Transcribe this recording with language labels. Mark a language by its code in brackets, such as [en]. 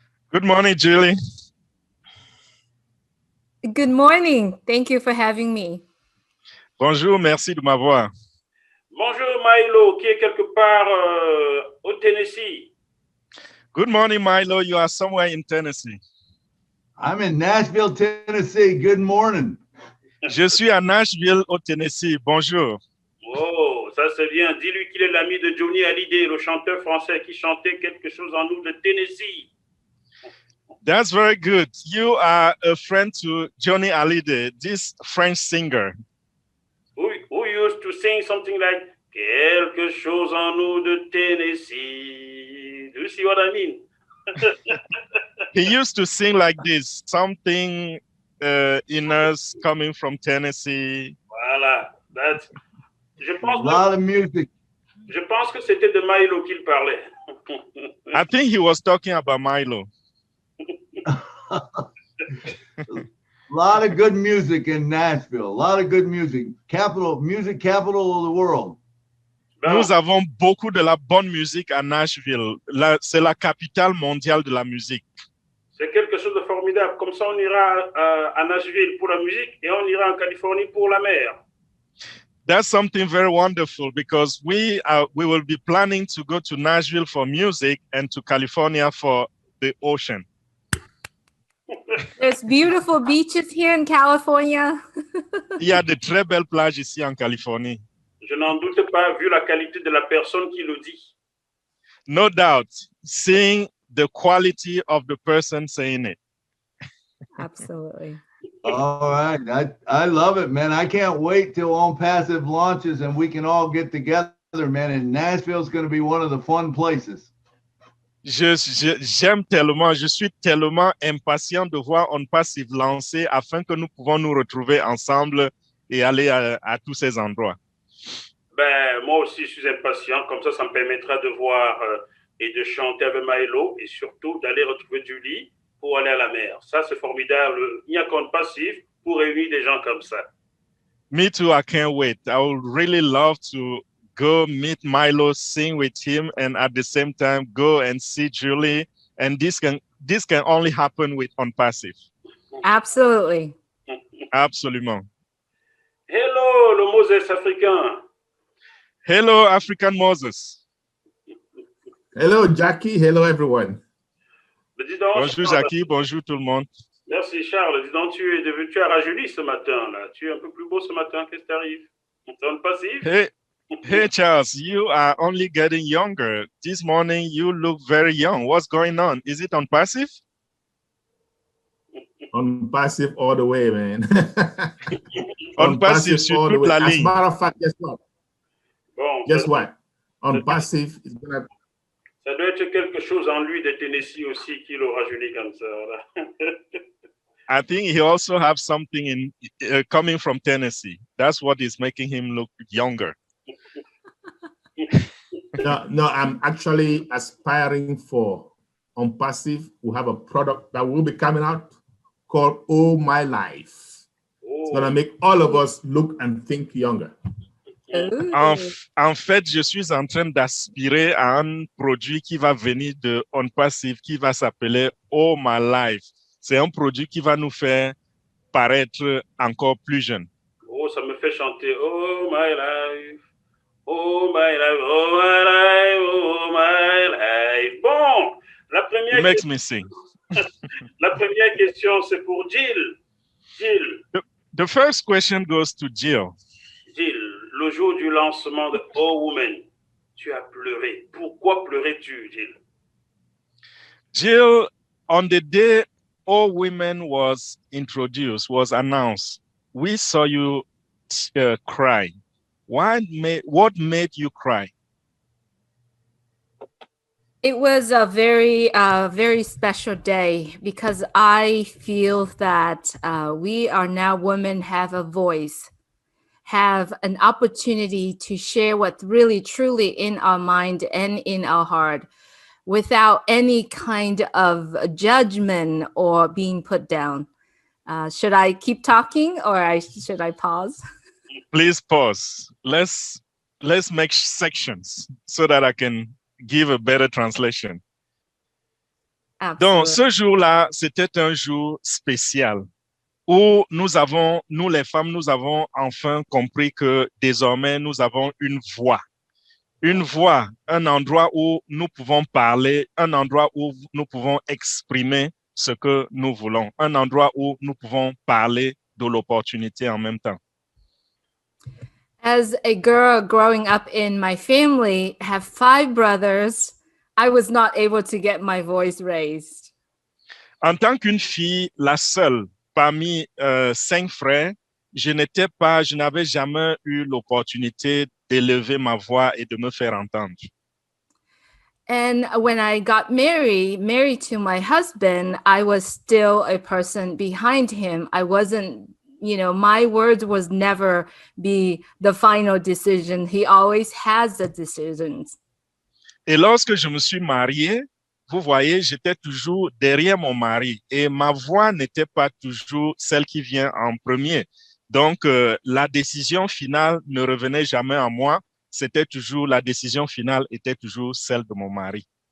[en] Good morning, Julie. Good morning. Thank you for having me. [fr] Bonjour, merci de m'avoir. Bonjour Milo, qui est quelque part au Tennessee. [en] Good morning, Milo. You are somewhere in Tennessee. I'm in Nashville, Tennessee. Good morning. [fr] Je suis à Nashville, au Tennessee. Bonjour. Oh, ça c'est bien. Dis-lui qu'il est l'ami de Johnny Hallyday, le chanteur français qui chantait quelque chose en nous de Tennessee. [en] That's very good. You are a friend to Johnny Hallyday, this French singer. Who used to sing something like [fr] quelque chose en nous de Tennessee. [en] Do you see what I mean? He used to sing like this, something in us coming from Tennessee. [fr] Voilà. Je pense, [en] A lot of music. [fr] Je pense que c'était de Milo qu'il parlait. [en] I think he was talking about Milo. A lot of good music in Nashville. A lot of good music. Music capital of the world. [fr] Nous avons beaucoup de la bonne musique à Nashville. C'est la capitale mondiale de la musique. C'est quelque chose de formidable. Comme ça, on ira à Nashville pour la musique et on ira en Californie pour la mer. [en] That's something very wonderful because we will be planning to go to Nashville for music and to California for the ocean. There's beautiful beaches here in California. [fr] Il y a de très belles plages ici en Californie. Je n'en doute pas, vu la qualité de la personne qui le dit. [en] No doubt, seeing the quality of the person saying it. Absolutely. All right. I love it, man. I can't wait till Onpassive launches and we can all get together, man. And Nashville's going to be one of the fun places. [fr] J'aime tellement, je suis tellement impatient de voir Onpassive lancer afin que nous pouvons nous retrouver ensemble et aller à tous ces endroits. Ben, moi aussi, je suis impatient. Comme ça me permettra de voir et de chanter avec Milo et surtout d'aller retrouver Julie pour aller à la mer. Ça, c'est formidable. Il n'y a qu'Onpassive pour réunir des gens comme ça. [en] Me too, I can't wait. I would really love to go meet Milo, sing with him, and at the same time go and see Julie. And this can only happen with Onpassive. Absolutely. [fr] Absolument. Hello, le Moses africain. [en] Hello, African Moses. Hello, Jackie. Hello, everyone. [fr] Bonjour, Jackie. Bonjour, tout le monde. Merci, Charles. Dis donc, tu as rajeuni ce matin, là. Tu es un peu plus beau ce matin. Qu'est-ce qui t'arrive? C'est Onpassive? [en] Hey, Charles, you are only getting younger. This morning, you look very young. What's going on? Is it Onpassive? Onpassive all the way, man. [fr] Onpassive sur toute la ligne. [en] As a matter of fact, guess what? [fr] Bon, [en] Guess what? Onpassive is gonna. [fr] Ça doit être quelque chose en lui de Tennessee aussi qui le rajeunit comme ça. Voilà. [en] I think he also has something coming from Tennessee. That's what is making him look younger. No, I'm actually aspiring for Onpassive. We have a product that will be coming out called Oh My Life. It's gonna make all of us look and think younger. [fr] En fait, je suis en train d'aspirer à un produit qui va venir de Onpassive qui va s'appeler Oh My Life. C'est un produit qui va nous faire paraître encore plus jeunes. Oh, ça me fait chanter Oh My Life. [en] Oh my life, oh my life, oh my life. [fr] Bon, la première, [en] makes me sing. [fr] La première question, c'est pour Jill. Jill. [en] The first question goes to Jill. [fr] Gilles, le jour du lancement de All Women, tu as pleuré. Pourquoi pleurais-tu, Gilles? [en] Jill, on the day All Women was introduced, was announced, we saw you cry. What made you cry? It was a very special day because I feel that we are now women have a voice, have an opportunity to share what's really truly in our mind and in our heart without any kind of judgment or being put down. Should I keep talking or should I pause? Please pause. Let's make sections so that I can give a better translation. Absolutely. [fr] Donc, ce jour-là, c'était un jour spécial où nous les femmes, nous avons enfin compris que désormais, nous avons une voix, un endroit où nous pouvons parler, un endroit où nous pouvons exprimer ce que nous voulons, un endroit où nous pouvons parler de l'opportunité en même temps. [en] As a girl growing up in my family, have 5 brothers, I was not able to get my voice raised. [fr] En tant qu'une fille, la seule parmi 5 frères, je n'avais jamais eu l'opportunité d'élever ma voix et de me faire entendre. [en] And when I got married to my husband, I was still a person behind him. I wasn't, my words was never be the final decision. He always has the decisions. [fr] Et lorsque je me suis marié, vous voyez, j'étais toujours derrière mon mari et ma voix n'était pas toujours celle qui vient en premier. Donc, la décision finale ne revenait jamais à moi. La décision finale était toujours celle de mon mari.